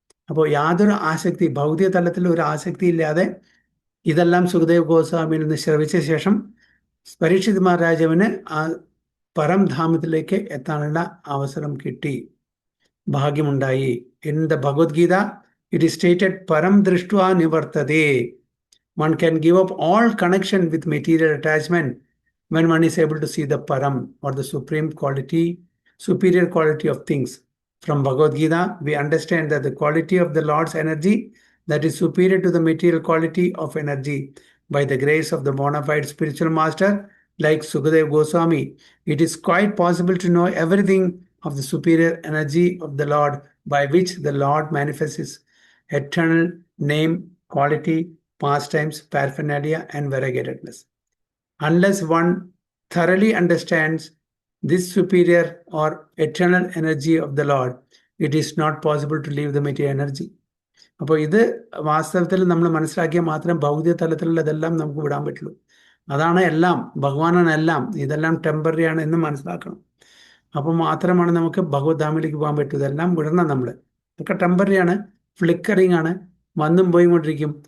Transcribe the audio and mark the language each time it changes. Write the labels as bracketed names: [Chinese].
[Malayalam] അപ്പോൾ യാതൊരു ആസക്തി, ഭൗതിക തലത്തിൽ ഒരു ആസക്തി ഇല്ലാതെ ഇതെല്ലാം സുഖദേവ് ഗോസ്വാമിയിൽ നിന്ന് ശ്രവിച്ച ശേഷം പരീക്ഷിത് മഹാരാജാവിന് ആ പരംധാമത്തിലേക്ക് എത്താനുള്ള അവസരം കിട്ടി, ഭാഗ്യമുണ്ടായി. [English] in the Bhagavad Gita it is stated [Sanskrit] പരം ദൃഷ്ട്വാ നിവർത്തതേ. [English] One can give up all connection with material attachment when one is able to see the param or the superior quality of things. From Bhagavad Gita, we understand that the quality of the Lord's energy that is superior to the material quality of energy. By the grace of the bona fide spiritual master like Sukadev Goswami, it is quite possible to know everything of the superior energy of the Lord by which the Lord manifests his eternal name, quality, pastimes, paraphernalia, and variegatedness. Unless one thoroughly understands this superior or eternal energy of the Lord, it is not possible to leave the material energy. [Malayalam] അപ്പോൾ ഇത് വാസ്തവത്തിൽ നമ്മൾ മനസ്സിലാക്കിയാൽ മാത്രം ഭൗതിക തലത്തിലുള്ളതെല്ലാം നമുക്ക് വിടാൻ പറ്റുള്ളൂ. അതാണ് എല്ലാം, ഭഗവാനാണ് എല്ലാം, ഇതെല്ലാം ടെമ്പററി ആണ് എന്ന് മനസ്സിലാക്കണം. അപ്പോൾ മാത്രമാണ് നമുക്ക് ഭഗവത് ധാമിലേക്ക് പോകാൻ പറ്റൂ. ഇതെല്ലാം വിടണം നമ്മൾ. ഇതൊക്കെ ടെമ്പററി ആണ്, ഫ്ലിക്കറിങ് ആണ്, വന്നും പോയി കൊണ്ടിരിക്കും.